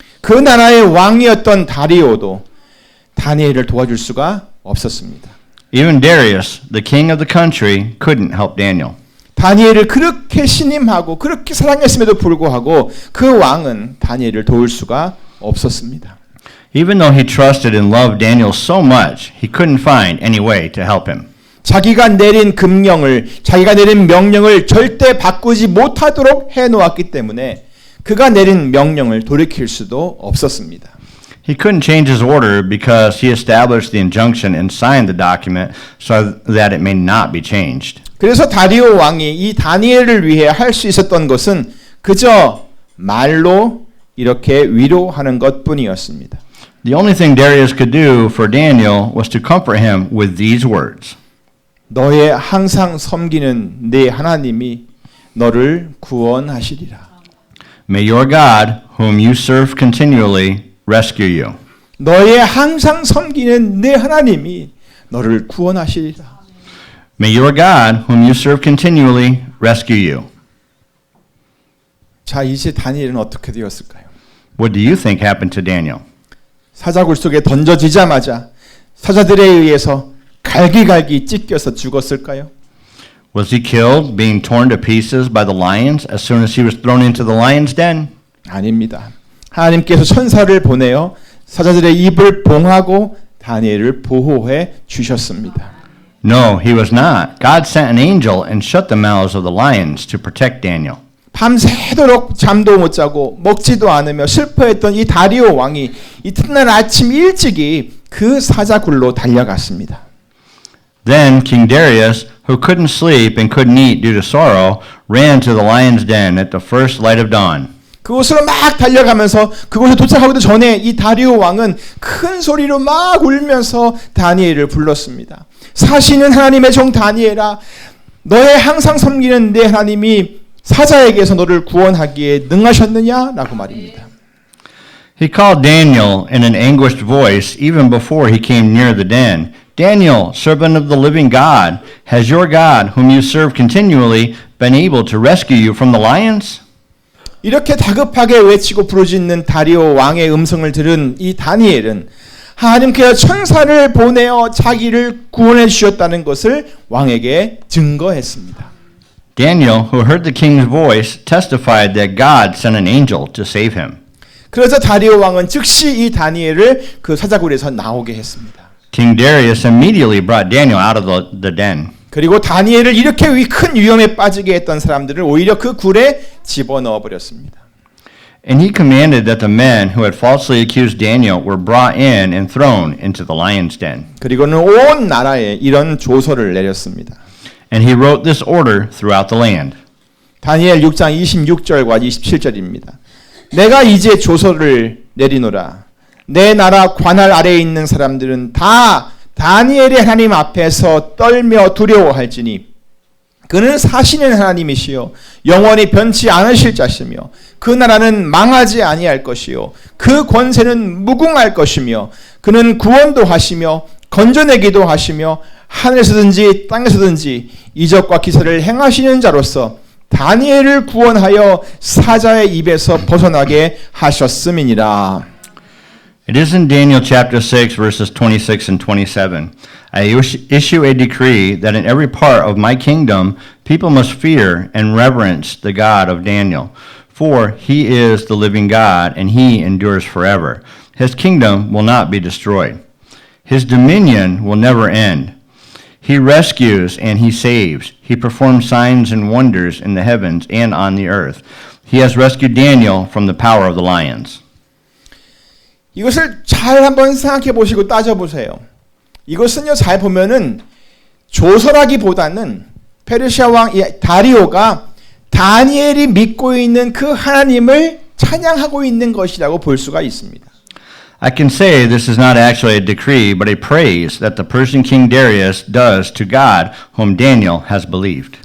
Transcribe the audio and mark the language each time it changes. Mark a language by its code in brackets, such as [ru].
[ko] 그 나라의 왕이었던 다리오도 다니엘을 도와줄 수가 없었습니다. [en] Even Darius, the king of the country, couldn't help Daniel. [ko] 다니엘을 그렇게 신임하고 그렇게 사랑했음에도 불구하고 그 왕은 다니엘을 도울 수가 없었습니다. [en] Even though he trusted and loved Daniel so much, he couldn't find any way to help him. [ko] 자기가 내린 금령을, 자기가 내린 명령을 절대 바꾸지 못하도록 해놓았기 때문에 그가 내린 명령을 돌이킬 수도 없었습니다. [en] He couldn't change his order because he established the injunction and signed the document so that it may not be changed. [ko] 그래서 다리오 왕이 이 다니엘을 위해 할 수 있었던 것은 그저 말로 이렇게 위로하는 것뿐이었습니다. [en] The only thing Darius could do for Daniel was to comfort him with these words. [ko] 너의 항상 섬기는 네 하나님이 너를 구원하시리라. [en] May your God, whom you serve continually, rescue you. [ko] 너의 항상 섬기는 네 하나님이 너를 구원하시리라. [en] May your God, whom you serve continually, rescue you. [ko] 자, 이제 다니엘은 어떻게 되었을까요? [en] What do you think happened to Daniel? [ko] 사자굴 속에 던져지자마자 사자들에 의해서 갈기갈기 찢겨서 죽었을까요? [en] Was he killed, being torn to pieces by the lions as soon as he was thrown into the lion's den? [ko] 아닙니다. 하나님께서 천사를 보내어 사자들의 입을 봉하고 다니엘을 보호해 주셨습니다. [en] No, he was not. God sent an angel and shut the mouths of the lions to protect Daniel. [ko] 밤새도록 잠도 못 자고 먹지도 않으며 슬퍼했던 이 다리오 왕이 이튿날 아침 일찍이 그 사자굴로 달려갔습니다. [en] Then King Darius, who couldn't sleep and couldn't eat due to sorrow, ran to the lion's den at the first light of dawn. [ko] 그곳으로 막 달려가면서 그곳에 도착하기도 전에 이 다리오 왕은 큰 소리로 막 울면서 다니엘을 불렀습니다. 사시는 하나님의 종 다니엘아, 너의 항상 섬기는 내 하나님이 사자에게서 너를 구원하기에 능하셨느냐라고 말입니다. [en] He called Daniel in an anguished voice even before he came near the den. Daniel, servant of the living God, has your God, whom you serve continually, been able to rescue you from the lions? [ko] 이렇게 다급하게 외치고 부르짖는 다리오 왕의 음성을 들은 이 다니엘은 하나님께서 천사를 보내어 자기를 구원해 주셨다는 것을 왕에게 증거했습니다. [en] Daniel, who heard the king's voice, testified that God sent an angel to save him. [ko] 그래서 다리오 왕은 즉시 이 다니엘을 그 사자굴에서 나오게 했습니다. [en] King Darius immediately brought Daniel out of the den. [ko] 그리고 다니엘을 이렇게 큰 위험에 빠지게 했던 사람들을 오히려 그 굴에 집어넣어 버렸습니다. [en] And he commanded that the men who had falsely accused Daniel were brought in and thrown into the lion's den. [ko] 그리고는 온 나라에 이런 조서를 내렸습니다. [en] And he wrote this order throughout the land. [ko] 다니엘 6장 26절과 27절입니다. 내가 이제 조서를 내리노라. 내 나라 관할 아래에 있는 사람들은 다 다니엘의 하나님 앞에서 떨며 두려워할지니 그는 사시는 하나님이시요 영원히 변치 않으실 자시며 그 나라는 망하지 아니할 것이요 그 권세는 무궁할 것이며 그는 구원도 하시며 건져내기도 하시며 하늘에서든지 땅에서든지 이적과 기사를 행하시는 자로서 다니엘을 구원하여 사자의 입에서 벗어나게 하셨음이니라. [en] It is in Daniel chapter 6 verses 26 and 27. I issue a decree that in every part of my kingdom people must fear and reverence the God of Daniel. For he is the living God and he endures forever. His kingdom will not be destroyed. His dominion will never end. He rescues and he saves. He performs signs and wonders in the heavens and on the earth. He has rescued Daniel from the power of the lions. [ko] 이것을 잘 한번 생각해 보시고 따져 보세요. 이것은요 잘 보면은 조서라기보다는 페르시아 왕 다리오가 다니엘이 믿고 있는 그 하나님을 찬양하고 있는 것이라고 볼 수가 있습니다. [en] I can say this is not actually a decree, but a praise that the Persian king Darius does to God, whom Daniel has believed.